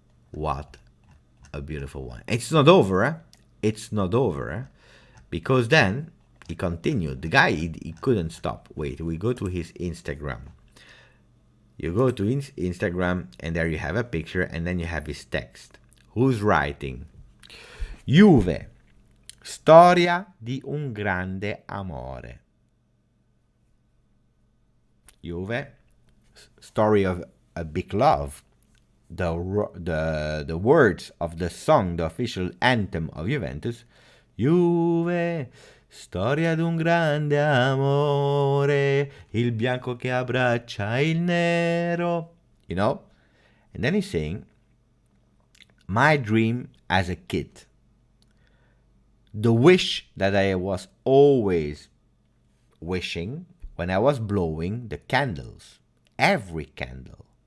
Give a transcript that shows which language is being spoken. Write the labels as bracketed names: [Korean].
[English] What a beautiful one. It's not over, eh? It's not over, eh? Because then he continued. The guy, he couldn't stop. Wait, we go to his Instagram. You go to Instagram, and there you have a picture, and then you have his text. Who's writing? [Italian] Juve, storia di un grande amore. [English] Juve, story of a big love. The words of the song, the official anthem of Juventus. [Italian] Juve, storia di un grande amore, il bianco che abbraccia il nero. [English] You know? And then he's saying, my dream as a kid. The wish that I was always wishing when I was blowing the candles, every candle.